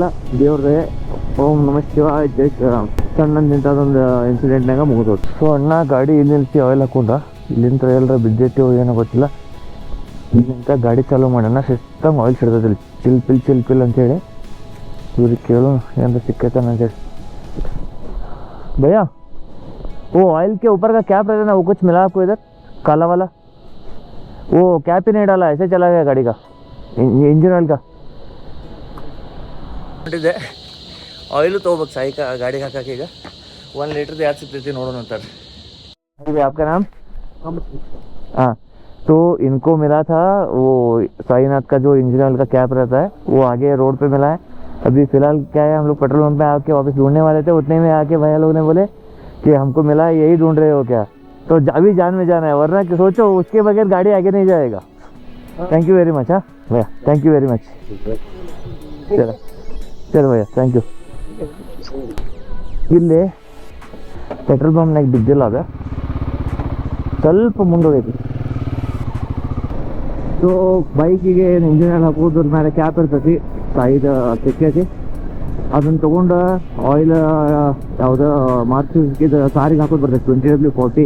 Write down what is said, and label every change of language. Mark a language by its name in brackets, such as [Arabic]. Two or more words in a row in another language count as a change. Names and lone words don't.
[Kannada] ದೇವ್ರೇ ಓಂ ನಮಃ ಶಿವಾಯ, ಜೈ ಶ್ರೀರಾಮ್. ಸಣ್ಣಂದು ನಿಂತದೊಂದು ಇನ್ಸಿಡೆಂಟ್ನಾಗ ಮುಗಿದೋದು. ಸೊ ಅಣ್ಣ ಗಾಡಿ ಇಲ್ಲಿ ನಿಲ್ಸಿ ಆಯಿಲ್ ಹಾಕೊಂಡ, ಇಲ್ಲಿಂದ ಎಲ್ಲರ ಬಿದ್ದೈತಿ ಏನೋ ಗೊತ್ತಿಲ್ಲ. ಇಲ್ಲಿಂದ ಗಾಡಿ ಚಾಲೂ ಮಾಡೋಣ, ಸಿಸ್ಟಮ್ ಆಯಿಲ್ ಸಿಡ್ತದಿಲ್ಲ, ಚಿಲ್ ಪಿಲ್ ಅಂತೇಳಿ. ಇವ್ರಿಗೆ ಕೇಳು ಏನಾರ ಸಿಕ್ಕೈತೆ ಅಂತೇಳಿ. [Hindi] भैया वो ऑयल के ऊपर का कैप रहता है ना, वो कुछ मिला आपको इधर काला वाला? वो कैप ही नहीं डाला, ऐसे चला गया गाड़ी का [English] engine oil [Hindi] का. [Kannada] ಆಯಿಲು ತೊಗೋಬೇಕು ಸಾಯಿಕ ಗಾಡಿಗೆ ಹಾಕಕ್ಕೆ. ಈಗ 1 ಲೀಟ್ರದ್ದು ಯಾವ್ದು ಸಿಗ್ತೈತಿ ನೋಡೋಣ ಅಂತಾರೆ. [Hindi] आपका नाम? हाँ, तो इनको मिला था वो साईनाथ का जो [English] engine oil [Hindi] का कैप रहता है, वो आगे रोड पे मिला है. अभी फिलहाल क्या है, हम लोग [English] petrol pump [Hindi] पे आके वापस ढूंढने वाले थे, उतने में आके भैया लोग ने बोले कि हमको मिला, यही ढूंढ रहे हो क्या? तो अभी जान में जाना है, वरना कि सोचो उसके बगैर गाड़ी आगे नहीं जाएगा. [English] thank you very much. [Hindi] हाँ भैया, [English] thank you very much. [Hindi] चलो भैया, [English] thank you. [Kannada] ಇಲ್ಲಿ ಪೆಟ್ರೋಲ್ ಪಂಪ್ನಾಗ ಬಿದ್ದಿಲ್ಲ, ಅದು ಸ್ವಲ್ಪ ಮುಂದೋಗೈತಿ. ಸೊ ಬೈಕಿಗೆ [English] engine oil [Kannada] ಹಾಕೋದ್ರ ಮೇಲೆ ಕ್ಯಾಪ್ ಇರ್ತೈತಿ, ಸೈಡ್ ತೆಕ್ಕೈತಿ. ಅದನ್ನು ತೊಗೊಂಡು ಆಯಿಲ್ ಯಾವುದೋ ಮಾರ್ಕ್ಸಿದ ಸಾರಿಗೆ ಹಾಕೋದು ಬರ್ತೈತಿ, 20W40.